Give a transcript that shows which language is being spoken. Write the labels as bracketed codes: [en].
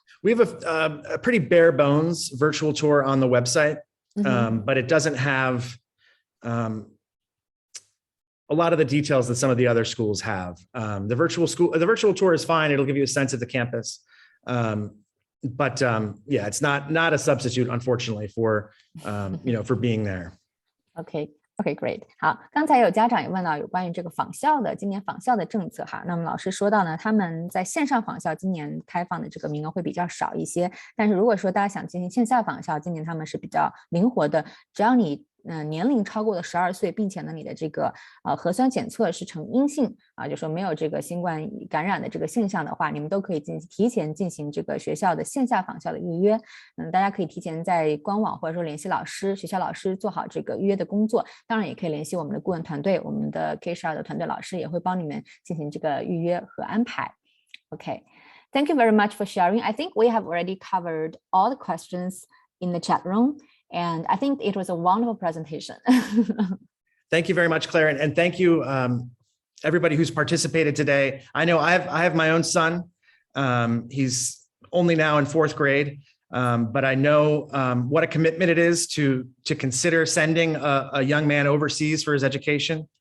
[en] We have a pretty bare bones virtual tour on the website, but it doesn't have a lot of the details that some of the other schools have. The virtual tour is fine. It'll give you a sense of the campus. But yeah, it's not a substitute, unfortunately, for for being there. Okay, great. [zh] 好，刚才有家长也问到有关于这个访校的今年访校的政策哈。那么老师说到呢，他们在线上访校今年开放的这个名额会比较少一些，但是如果说大家想进行线下访校，今年他们是比较灵活的，只要你年龄超过了12岁，并且呢你的这个核酸检测是呈阴性就说没有这个新冠感染的这个现象的话，你们都可以提前进行这个学校的线下访校的预约。大家可以提前在官网或者说联系老师，学校老师做好这个预约的工作，当然也可以联系我们的顾问团队，我们的 K12 的团队老师也会帮你们进行这个预约和安排。 [en] Okay, thank you very much for sharing. I think we have already covered all the questions in the chat room. And I think it was a wonderful presentation. Thank you very much, Claire. And thank you, everybody who's participated today. I know I have my own son. He's only now in 4th grade, but I know what a commitment it is to consider sending a young man overseas for his education.